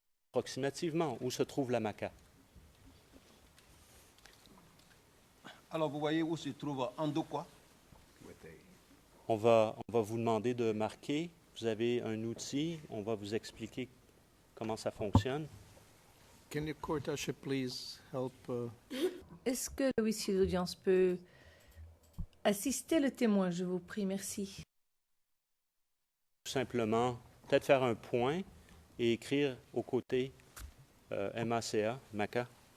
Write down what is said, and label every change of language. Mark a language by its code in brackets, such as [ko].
[fr] Approximativement, où se trouve la maca? Alors, vous voyez où se trouve Ando quoi? On va vous demander de marquer vous avez un outil, on va vous expliquer comment ça fonctionne. [en] Can the court usher please help? [fr] Est-ce que le huissier d'audience peut assister le témoin? Je vous prie, merci. Tout simplement, peut-être faire un point et écrire aux côtés MACA, MACA.